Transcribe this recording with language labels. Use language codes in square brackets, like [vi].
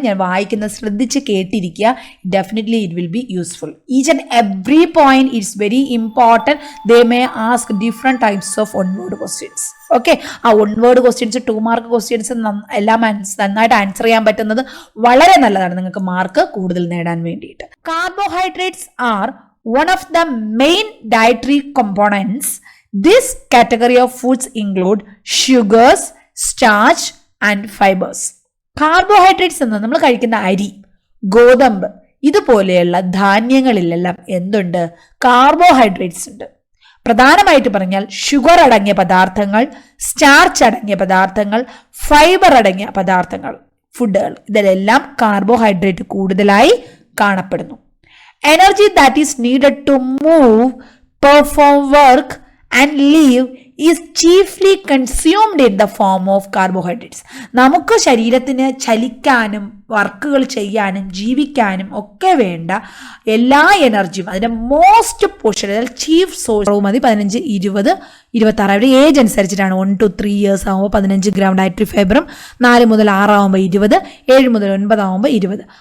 [ml] ഞാൻ വായിക്കുന്നത് ശ്രദ്ധിച്ച് കേട്ടിരിക്കുക. [en] Definitely it will be useful. Each and every point it's very important. They may ask different types of 1 word questions. [ml] Okay, ആ 1 word questions 2 mark questions എല്ലാം നന്നായിട്ട് answer ചെയ്യാൻ പറ്റുന്നത് വളരെ നല്ലതാണ് നിങ്ങൾക്ക് മാർക്ക് കൂടുതൽ നേടാൻ വേണ്ടിയിട്ട്. [en] Carbohydrates are one of the main dietary components. This category of foods include sugars, starch and fibers. [ml] Carbohydrates എന്ന് നമ്മൾ കഴിക്കുന്ന അരി, ഗോതമ്പ് ഇതുപോലെയുള്ള ധാന്യങ്ങളിലെല്ലാം എന്തുണ്ട്? കാർബോഹൈഡ്രേറ്റ്സ് ഉണ്ട്. പ്രധാനമായിട്ട് പറഞ്ഞാൽ ഷുഗർ അടങ്ങിയ പദാർത്ഥങ്ങൾ, സ്റ്റാർച്ച് അടങ്ങിയ പദാർത്ഥങ്ങൾ, ഫൈബർ അടങ്ങിയ പദാർത്ഥങ്ങൾ, ഫുഡുകൾ, ഇതിലെല്ലാം കാർബോഹൈഡ്രേറ്റ് കൂടുതലായി കാണപ്പെടുന്നു. [en] Energy that is needed to move, perform work and live is chiefly consumed in the form of carbohydrates. [ml] നമുക്ക് ശരീരത്തിന് ചലിക്കാനും വർക്കുകൾ ചെയ്യാനും ജീവിക്കാനും ഒക്കെ വേണ്ട എല്ലാ എനർജിയും അതിൻ്റെ മോസ്റ്റ് പോർഷൻ, അതായത് ചീഫ് സോഴ്സ് മതി 15, 20, 26 അവരുടെ ഏജ് അനുസരിച്ചിട്ടാണ്. 1 to 3 years ആകുമ്പോൾ 15 ഗ്രാം ഡയറ്ററി ഫൈബറും, 4 മുതൽ 6 ആകുമ്പോൾ 20, 7 മുതൽ 9 ആകുമ്പോൾ 20.